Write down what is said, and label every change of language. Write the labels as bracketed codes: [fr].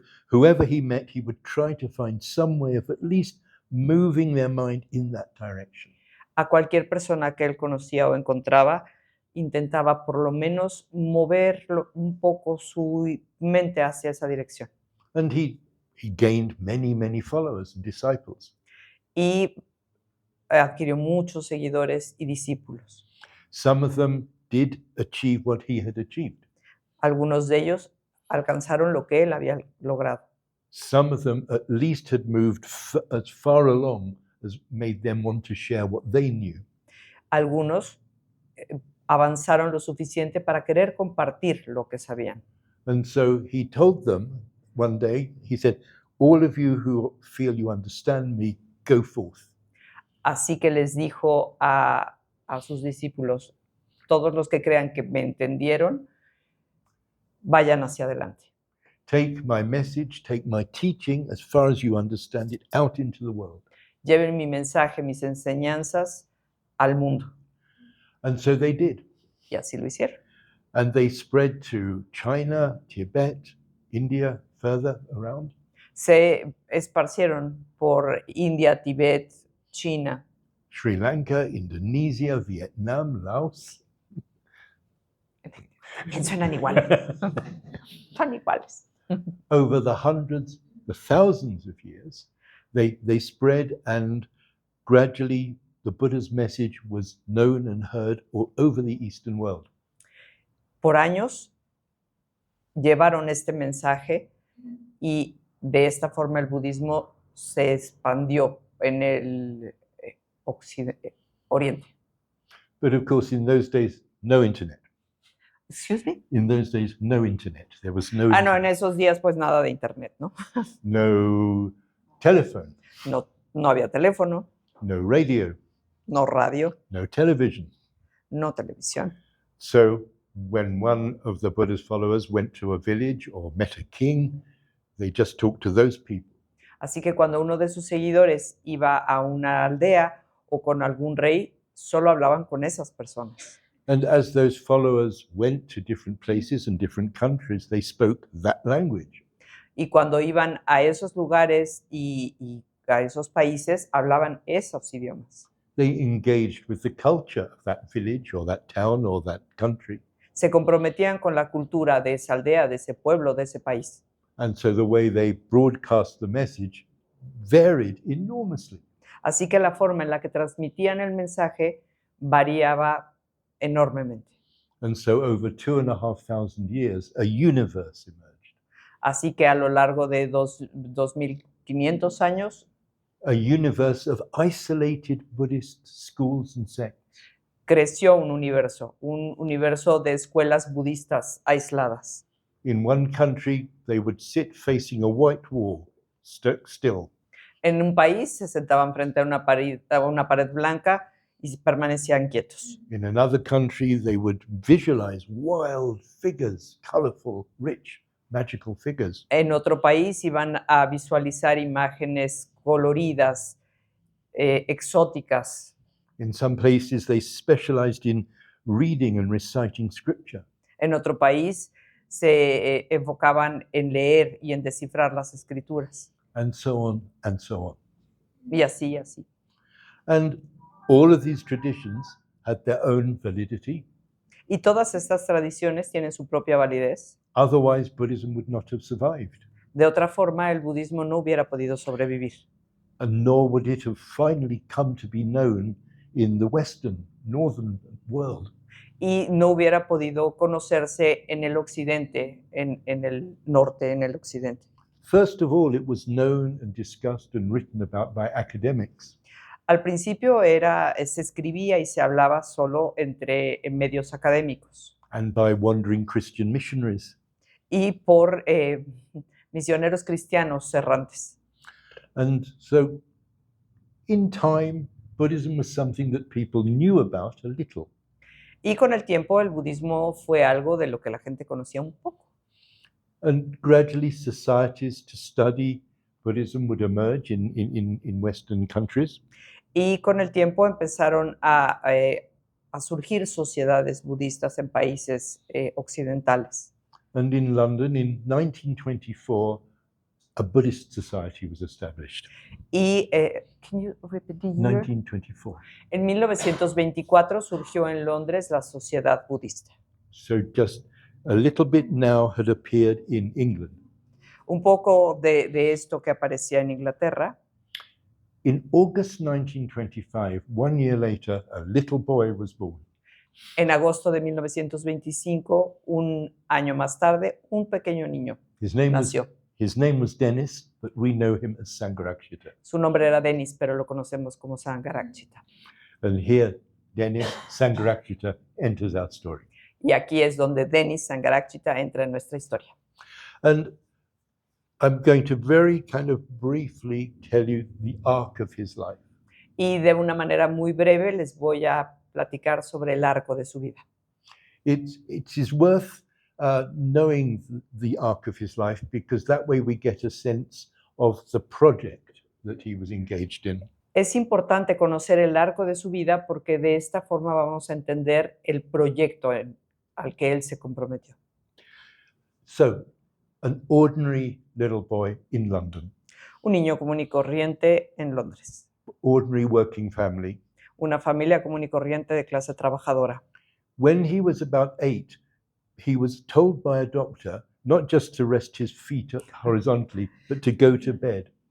[en] Whoever he met, he would try to find some way of at least moving their mind in that direction. [es] A cualquier persona que él conocía o encontraba, intentaba por lo menos mover un poco su mente hacia esa dirección. [en] And he gained many followers and disciples. [es] Y adquirió muchos seguidores y discípulos. [en] Some of them did achieve what he had achieved. [es] Algunos de ellos alcanzaron lo que él había logrado. [en] Some of them at least had moved as far along as made them want to share what they knew. [es] Algunos avanzaron lo suficiente para querer compartir lo que sabían. [en] And so he told them one day, he said, all of you who feel you understand me, go forth. [es] Así que les dijo a sus discípulos, todos los que crean que me entendieron, vayan hacia adelante. [en] Take my message, take my teaching, as far as you understand it, out into the world. [es] Lleven mi mensaje, mis enseñanzas al mundo. [en] And so they did. [es] Y así lo hicieron. [en] And they spread to China, Tibet, India, further around. [es] Se esparcieron por India, Tibet, China, Sri Lanka, Indonesia, Vietnam, Laos. también suenan igual. Son iguales. [en] Over the hundreds, the thousands of years, they spread, and gradually the Buddha's message was known and heard all over the Eastern world. [es] Por años llevaron este mensaje y de esta forma el budismo se expandió en el Oriente. [en] But of course, in those days, no internet. Excuse me? In those days, no internet. There was no [es] No, en [en] internet, [es] esos días pues nada de internet, ¿no? [en] no telephone, [es] No había teléfono, [en] no radio, [es] no radio, [en] no television. [es] no televisión. [en] So when one of the Buddha's followers went to a village or met a king, they just talked to those people. [es] Así que cuando uno de sus seguidores iba a una aldea o con algún rey, solo hablaban con esas personas. [en] And as those followers went to different places and different countries, they spoke that language. [es] Y cuando iban a esos lugares y a esos países, hablaban esos idiomas. [en] They engaged with the culture of that village or that town or that country. [es] Se comprometían con la cultura de esa aldea, de ese pueblo, de ese país. [en] And so the way they broadcast the message varied enormously. [es] Así que la forma en la que transmitían el mensaje variaba enormemente. [en] And so over 2,500 years, a universe emerged. [es] Así que a lo largo de 2500 años, [en] A universe of isolated Buddhist schools and sects. [es] creció un universo de escuelas budistas aisladas. [en] In one country, they would sit facing a white wall, still. [es] En un país se sentaban frente a una pared blanca y permanecían quietos. [en] In another country, they would visualize wild figures, colorful, rich, magical figures. [es] En otro país iban a visualizar imágenes coloridas, exóticas. [en] In some places, they specialized in reading and reciting scripture. [es] En otro país se enfocaban en leer y en descifrar las escrituras. [en] And so on and so on. [es] Y así, así. [en] And all of these traditions had their own validity. [es] Y todas estas tradiciones tienen su propia validez. [en] Otherwise, Buddhism would not have survived, [es] De otra forma, el budismo no hubiera podido sobrevivir. [en] and nor would it have finally come to be known in the Western, northern world. [es] Y no hubiera podido conocerse en el occidente, en el norte, en el occidente. [en] First of all, it was known and discussed and written about by academics. [es] Al principio se escribía y se hablaba solo en medios académicos [en] And by wandering Christian missionaries. [es] y por misioneros cristianos errantes. [en] And so, in time, Buddhism was something that people knew about a little. [es] Y con el tiempo el budismo fue algo de lo que la gente conocía un poco. [en] And gradually, societies to study Buddhism would emerge in Western countries. [es] Y con el tiempo empezaron a surgir sociedades budistas en países occidentales. [en] And in London, in 1924, a Buddhist society was established. Y, can you repeat the year? 1924. [es] En 1924 surgió en Londres la Sociedad Budista. [en] So just a little bit now had appeared in England. [es] Un poco de esto que aparecía en Inglaterra. [en] In August 1925, 1 year later, a little boy was born. [es] En agosto de 1925, un año más tarde, un pequeño niño [en] His name [es] nació. [en] was Dennis, but we know him as Sangharakshita. [es] Su nombre era Denis, pero lo conocemos como Sangharakshita. [en] And here, Dennis Sangharakshita enters our story. [es] Y aquí es donde Denis Sangharakshita entra en nuestra historia. [en] And I'm going to very kind of briefly tell you the arc of his life. [es] Y de una manera muy breve les voy a platicar sobre el arco de su vida. [en] It is worth knowing the arc of his life, because that way we get a sense of the project that he was engaged in. [es] Es importante conocer el arco de su vida porque de esta forma vamos a entender el proyecto al que él se comprometió. [en] So, an ordinary little boy in London, [es] Un niño común y corriente en Londres. [en] ordinary working family. [es] Una familia común y corriente de clase trabajadora. [en] When he was about 8, he was told by a doctor not just to rest his feet horizontally, but to go to bed.